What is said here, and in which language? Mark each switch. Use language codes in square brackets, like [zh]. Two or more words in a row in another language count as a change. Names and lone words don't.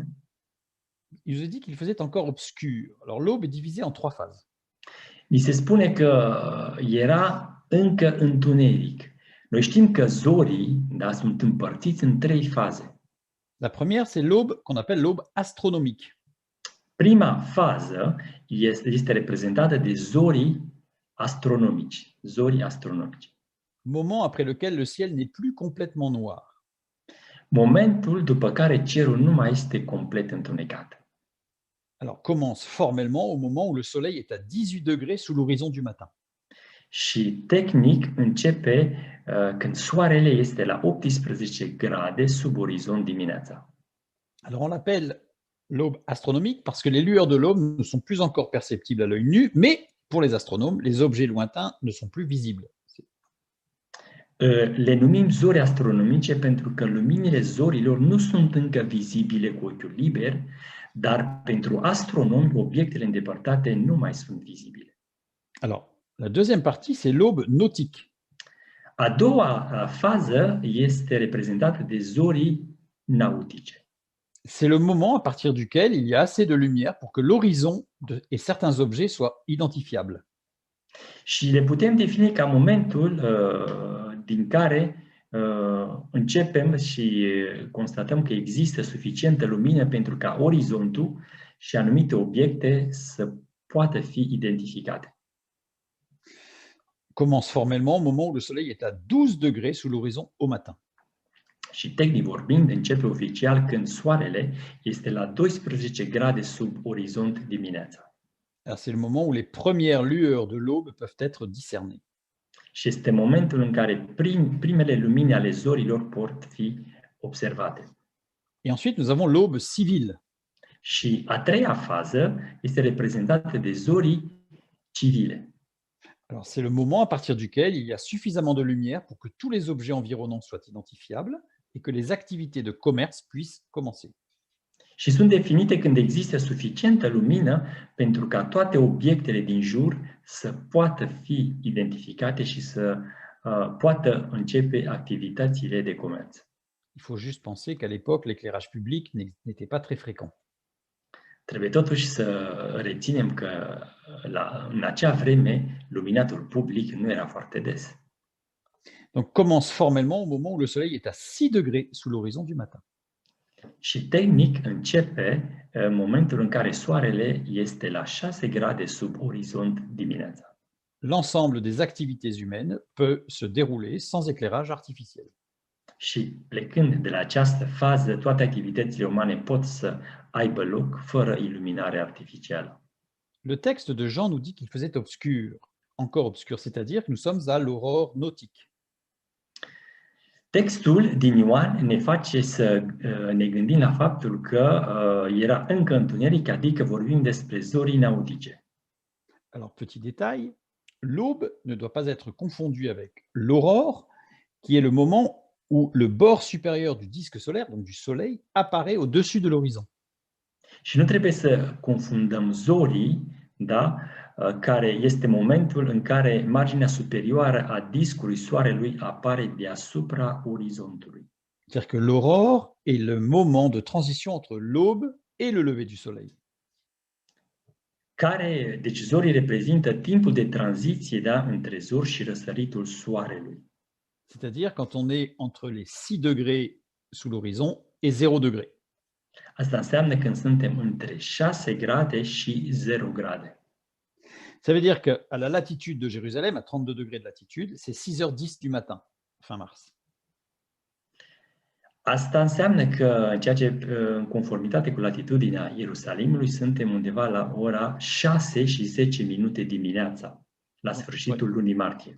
[fr] Il nous est dit qu'il faisait encore obscur. Alors l'aube est divisée en 3 phases. [ro] ni se spune că era încă întuneric. Noi știm că zorii, da, sunt împărțiți în 3 faze. [fr] La première, c'est l'aube qu'on appelle l'aube astronomique. [ro] Prima fază este reprezentată de zorii astronomici. Zorii astronomici. [fr] Moment après lequel le ciel n'est plus complètement noir. [ro] Momentul după care cerul nu mai este complet întunecat. [fr] Alors commence formellement au moment où le soleil est à 18 degrés sous l'horizon du matin. [ro] Și tehnic începe când soarele este la 18 grade sub orizont dimineața. [fr] Alors on l'appelle l'aube astronomique parce que les lueurs de l'aube ne sont plus encore perceptibles à l'œil nu, mais pour les astronomes, les objets lointains ne sont plus visibles. [ro] Le numim zori astronomice pentru că luminile zorilor nu sunt încă vizibile cu ochiul liber, dar pentru astronomi obiectele îndepărtate nu mai sunt vizibile. [fr] Alors, la deuxième partie, c'est l'aube nautique. [ro] A doua fază este reprezentată de zorii nautice. [fr] C'est le moment à partir duquel il y a assez de lumière pour que l'horizon et certains objets soient identifiables. [ro] Și le putem defini ca momentul din care începem și constatăm că există suficientă lumină pentru ca orizontul și anumite obiecte să poată fi identificate. [fr] Commence formellement au moment où le soleil est à 12 degrés sous l'horizon au matin. [ro] Și tehnic vorbind, începe oficial când soarele este la 12 grade sub orizont dimineața. [fr] Alors, c'est le moment où les premières lueurs de l'aube peuvent être discernées. [ro] Și este momentul în care primele lumini ale zorilor pot fi observate. [fr] Et ensuite, nous avons l'aube civile. [ro] Și a treia fază este reprezentată de zorii civile. [fr] Alors, c'est le moment à partir duquel il y a suffisamment de lumière pour que tous les objets environnants soient identifiables et que les activités de commerce puissent commencer. [ro] Și sunt definite când există suficientă lumină pentru ca toate obiectele din jur să poată fi identificate și să poată începe activitățile de comerț. [fr] Il faut juste penser qu'à l'époque, l'éclairage public n'était pas très fréquent. [ro] Trebuie totuși să reținem că în acea vreme luminatul public nu era foarte des. [fr] Donc commence formellement au moment où le soleil est à 6 degrés sous l'horizon du matin. [ro] Și tehnic începe momentul în care soarele este la 6 grade sub orizont dimineața. [fr] L'ensemble des activités humaines peut se dérouler sans éclairage artificiel. [ro] Și plecând de la această fază, toate activitățile umane pot să aibă loc fără iluminare artificială. [fr] Le texte de Jean nous dit qu'il faisait obscur, encore obscur, c'est-à-dire que nous sommes à l'aurore nautique. [ro] Textul din Ioan ne face să ne gândim la faptul că era încă întuneric, adică vorbim despre zorii nautice. [fr] Alors, petit détail, l'aube ne doit pas être confondue avec l'aurore, qui est le moment où le bord supérieur du disque solaire, donc du soleil, apparaît au-dessus de l'horizon. [ro] Și nu trebuie să confundăm zorii, da, care este momentul în care marginea superioară a discului soarelui apare deasupra orizontului. [fr] C'est-à-dire que l'aurore est le moment de transition entre l'aube et le lever du soleil. [ro] Deci zorii reprezintă timpul de tranziție, da, între zor și răsăritul soarelui. [fr] C'est-à-dire quand on est entre les 6 degrés sous l'horizon et 0 degré. [ro] Asta înseamnă când suntem între 6 grade și 0 grade. [fr] Ça veut dire qu'à la latitude de Jérusalem, à 32 degrés de latitude, c'est 6h10 du matin, fin mars. [ro] Asta înseamnă că, în conformitate cu latitudinea Ierusalimului, suntem undeva la ora 6 și 10 minute dimineața, la sfârșitul lunii martie.